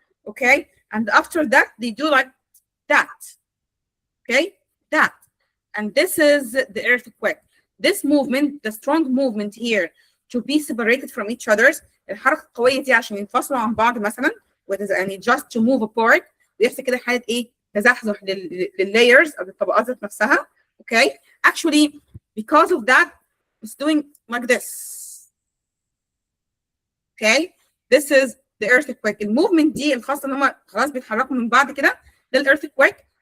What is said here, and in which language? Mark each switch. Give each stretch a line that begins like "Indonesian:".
English: Okay, and after that they do like that. Okay, that, and this is the earthquake. This movement, the strong movement here, to be separated from each other's.
Arabic: الحركة القوية دي عشان ينفصلوا عن بعض مثلا, يعني
English: just to move apart.
Arabic: ويحصل كده حالة ايه؟ تزحزح للlayers أو للطبقات ذات نفسها.
English: Okay, actually because of that it's doing like this. Okay, this is the earthquake.
Arabic: الموفمنت دي الخاصة ان هم خلاص بيتحركوا من بعض كده, ده earthquake.